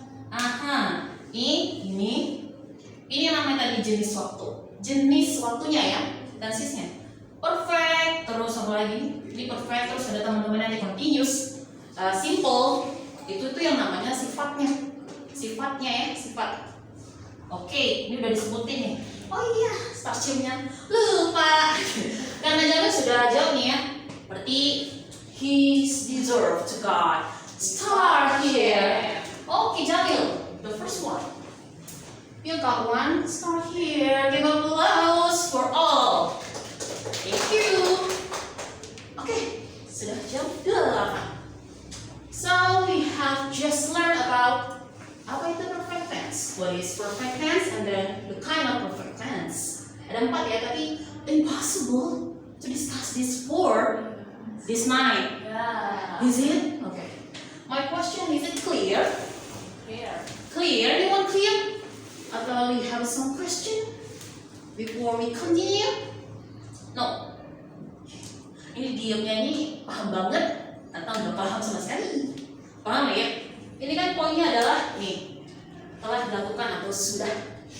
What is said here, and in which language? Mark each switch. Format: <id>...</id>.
<id>Aha, ini yang namanya tadi jenis waktunya ya, tensesnya perfect, terus apa lagi? Ini perfect, terus ada teman-teman yang continuous, simple, itu tuh yang namanya sifatnya ya, sifat. Oke, ini udah disebutin nih. Oh iya, starchimnya lupa. Karena Jamil sudah jawab nih ya. Berarti</id> <en>he's deserved to God. Star here. Okay, Jamil, the first one. You got one star here. Give applause for all. Thank you.</en> <id>Okay, sudah jam 8.</id> <en>So we have just learned about</en> <id>apa itu</id> <en>perfect tense, what is perfect tense, and then the kind of perfect tense.</en> <id>Ada 4 ya, tapi</id> <en>impossible to discuss this for this night.</en> <id>Ya.</id> <en>Is it? Okay. My question, is it clear? Clear. Clear? Anyone clear? Atau we have some question before we continue? No.</en> <id>Ini diamnya ini paham banget atau nggak paham sama sekali? Paham ya? Ini kan poinnya adalah nih telah dilakukan atau sudah.</id>